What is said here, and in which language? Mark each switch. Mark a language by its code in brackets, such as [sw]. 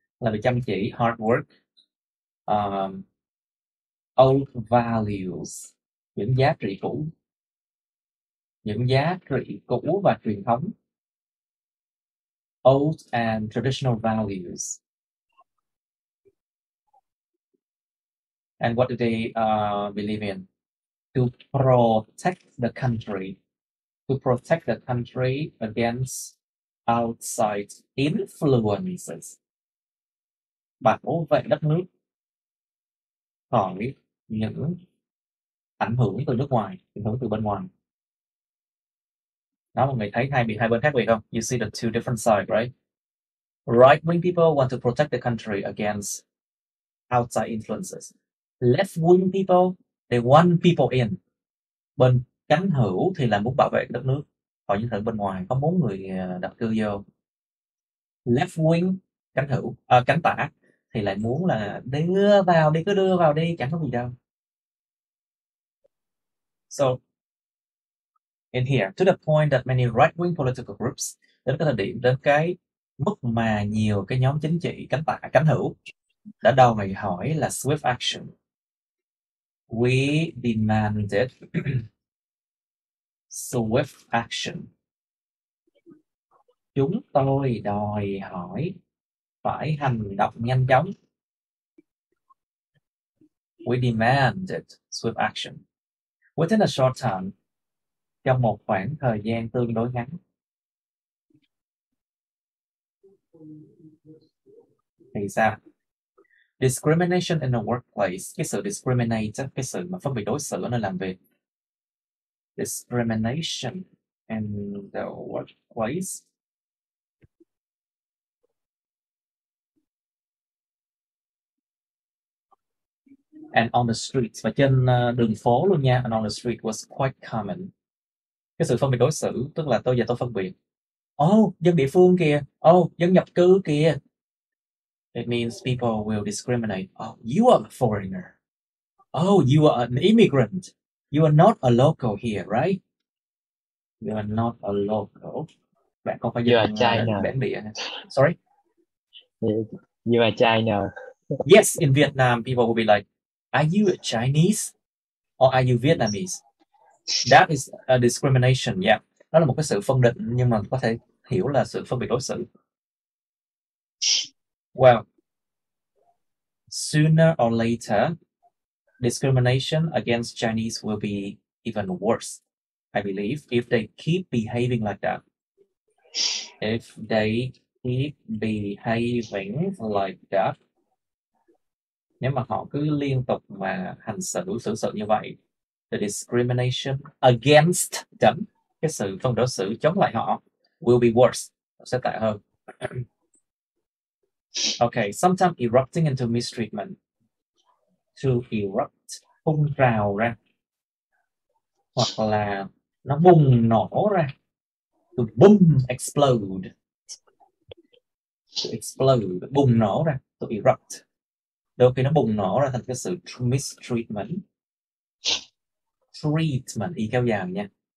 [vi] Làm việc chăm chỉ, [en] hard work. Old values, [vi] những giá trị cũ. Những giá trị cũ và truyền thống. [en] Old and traditional values. And what do they believe in? To protect the country. To protect the country against outside influences. [vi] Bảo vệ đất nước khỏi những ảnh hưởng từ nước ngoài, ảnh hưởng từ bên ngoài. Đó, mọi người thấy hai bên khác biệt không? [en] You see the two different sides, right? Right-wing people want to protect the country against outside influences. Left-wing people, they want people in. [vi] Bên cánh hữu thì là muốn bảo vệ đất nước, còn những thứ bên ngoài có muốn người nhập cư vô. Left-wing, cánh tả thì lại muốn là đưa vào đi, cứ đưa vào đi, chẳng có gì đâu. [en] So in here, to the point that many right-wing political groups, [vi] đến cái thời điểm, đến cái mức mà nhiều cái nhóm chính trị cánh hữu đã đòi hỏi là [en] swift action. We demanded swift action. [vi] Chúng tôi đòi hỏi phải hành động nhanh chóng. [en] We demanded swift action. Within a short time, [vi] trong một khoảng thời gian tương đối ngắn. Thì sao? [en] Discrimination in the workplace, [vi] cái sự discriminate, cái sự mà phân biệt đối xử ở nơi làm việc. [en] Discrimination in the workplace. And on the streets, [vi] và trên đường phố luôn nha. [en] And on the street was quite common. [vi] Cái sự phân biệt đối xử tức là tôi phân biệt. Oh, dân địa phương kìa. Oh, dân nhập cư kìa. [en] It means people will discriminate. Oh, you are a foreigner. Oh, you are an immigrant. You are not a local here, right? You are not a local. [vi] Bạn không phải [en] You are [vi] dân [en] China. [vi] bản địa. Sorry? [en] You are China. Yes, in Vietnam, people will be like, are you a Chinese? Or are you Vietnamese? That is a discrimination, yeah. Đó là một cái sự phân định, nhưng mà có thể hiểu là sự phân biệt đối xử. Well, sooner or later, discrimination against Chinese will be even worse, I believe, if they keep behaving like that. If they keep behaving like that. [vi] Nếu mà họ cứ liên tục mà hành xử như vậy, [en] the discrimination against them, [vi] cái sự phân đối xử chống lại họ, [en] will be worse, [vi] sẽ tệ hơn. [en] Okay, sometimes erupting into mistreatment. To erupt, [vi] phun trào ra, hoặc là nó bùng nổ ra. [en] To boom, explode. To explode, [vi] bùng nổ ra. [en] To erupt. [vi] Đôi khi nó bùng nổ ra thành cái sự mistreatment. Treatment, y kéo dài nha.